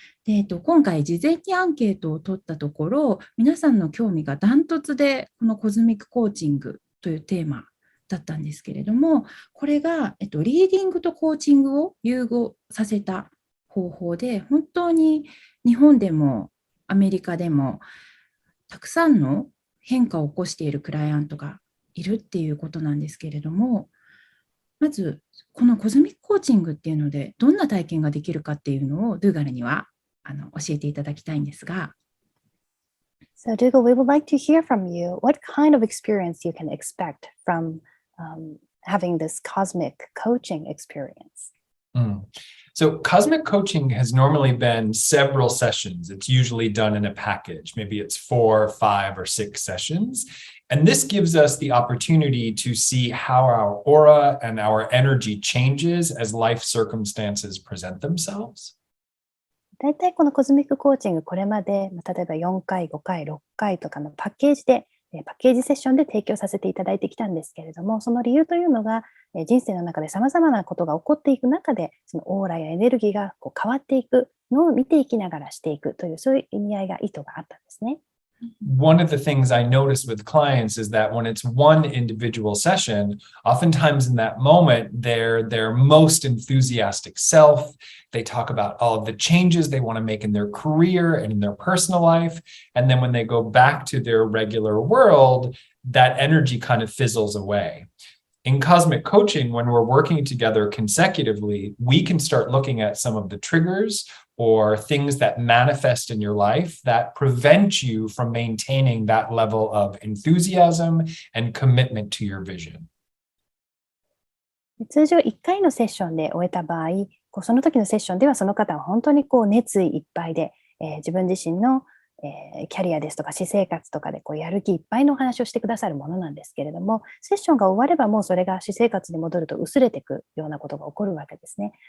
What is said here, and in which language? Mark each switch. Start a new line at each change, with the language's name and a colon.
Japanese: で今回事前にアンケートを取ったところ、皆さんの興味がダントツでこのコズミックコーチングというテーマだったんですけれども、これが、リーディングとコーチングを融合させた方法で、本当に日本でもアメリカでもたくさんの変化を起こしているクライアントがいるっていうことなんですけれども、まずこのコズミックコーチングっていうのでどんな体験ができるかっていうのをドゥーガルには教えていただきたいんですが。
English: So Dougal, we would like to hear from you what kind of experience you can expect from having this cosmic coaching experience. So cosmic coaching has normally been several sessions. It's usually done in a package. Maybe it's 4, 5, or 6 sessions. And this gives us the opportunity to see how our aura and our energy changes as life circumstances present themselves.
Japanese: だいたいこのコズミックコーチング、これまで例えば4回、5回、6回とかのパッケージセッションで提供させていただいてきたんですけれども、その理由というのが、人生の中で様々なことが起こっていく中で、そのオーラやエネルギーが変わっていくのを見ていきながらしていくという、そういう意味合いが意図があったんですね。
English: One of the things I notice with clients is that when it's one individual session, oftentimes in that moment, they're their most enthusiastic self. They talk about all of the changes they want to make in their career and in their personal life. And then when they go back to their regular world, that energy kind of fizzles away. In cosmic coaching, when we're working together consecutively, we can start looking at some of the triggers or things that manifest in your life that prevent you from maintaining that level of enthusiasm and commitment to your vision.
Japanese: 通常1回のセッションで終えた場合、その時のセッションではその方は本当に熱意いっぱいで、自分自身のキャリアですとか私生活とかでやる気いっぱいのお話をしてくださるものなんですけれども、セッションが終わればもうそれが私生活に戻ると薄れていくようなことが起こるわけですね。